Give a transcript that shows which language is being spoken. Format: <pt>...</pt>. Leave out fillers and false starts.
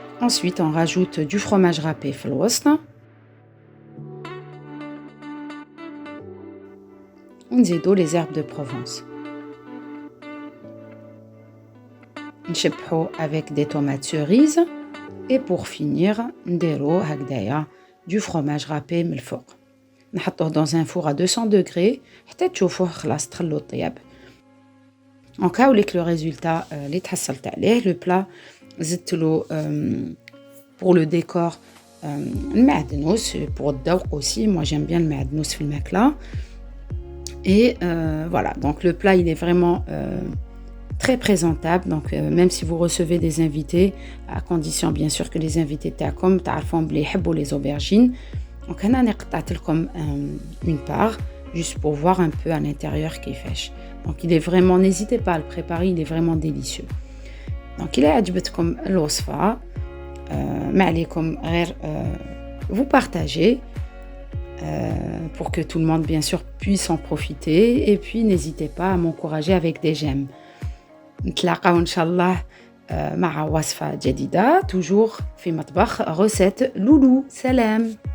<fr>ensuite on rajoute du fromage râpé</fr> <ar>في الوسط ونزيدو</ar> <fr>les herbes de Provence.</fr> <ar>نشبحو</ar> <fr>avec des tomates cerises et pour finir</fr> <ar>نديرو هكذايا</ar> <fr>du fromage râpé</fr> <ar>من الفوق. نحطوه</ar> <fr>dans un four à 200 degrés</fr> <ar>حتى تشوفوه خلاص تخلو الطياب. نكاولك لو ريزولتا اللي تحصلت عليه. لو بلا زدتلو</ar> <fr>pour le décor</fr> <ar>المعدنوس pour الذوق aussi.</ar> <fr>Moi j'aime bien le المعدنوس</fr> <ar>في الماكلة.</ar> <fr>Et voilà, donc le plat il est vraiment très présentable. Donc même si vous recevez des invités, à condition bien sûr que les invités</fr> <ar>تاعكم تعرفون بلي يحبوا</ar> <fr>les aubergines. Donc</fr> <ar>هنا أنا قطعت لكم</ar> <fr>une part juste pour voir un peu à l'intérieur</fr> <ar>كيفاش.</ar> <fr>Donc il est vraiment, n'hésitez pas à le préparer, il est vraiment délicieux. Donc</fr> <ar>إلا عجبتكم الوصفة ما عليكم غير</ar> <fr>vous partagez pour que tout le monde bien sûr puisse en profiter, et puis n'hésitez pas à m'encourager avec des j'aime.</fr> <ar>نتلاقاو إن شاء الله مع وصفة جديدة toujours في مطبخ recette لولو. سلام.</ar>